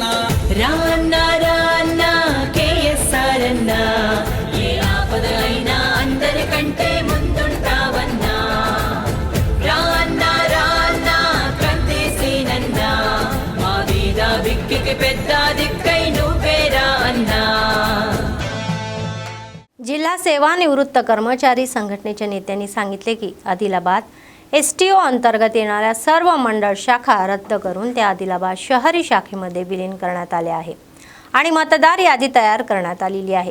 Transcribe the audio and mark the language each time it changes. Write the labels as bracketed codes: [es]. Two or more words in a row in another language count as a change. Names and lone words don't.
[te] రాన్న రాన్న కేఎస్ఆర్ అన్న ఏ ఆపద అయినా అందరికంటే ముందుంటావన్నా. రాన్న రాన్న కందేసేనన్న మా వీధ బిక్కికి పెద్ద దిక్కై నువ్వేరా అన్నా. [mr] जिल्हा सेवानिवृत्त कर्मचारी संघटनेच्या नेत्यांनी सांगितले की आदिलाबाद STO अंतर्गत येणाऱ्या सर्व मंडळ शाखा रद्द करून त्या आदिलाबाद शहरी शाखेमध्ये विलीन करण्यात आल्या आहे आणि मतदार यादी तयार करण्यात आलेली आहे.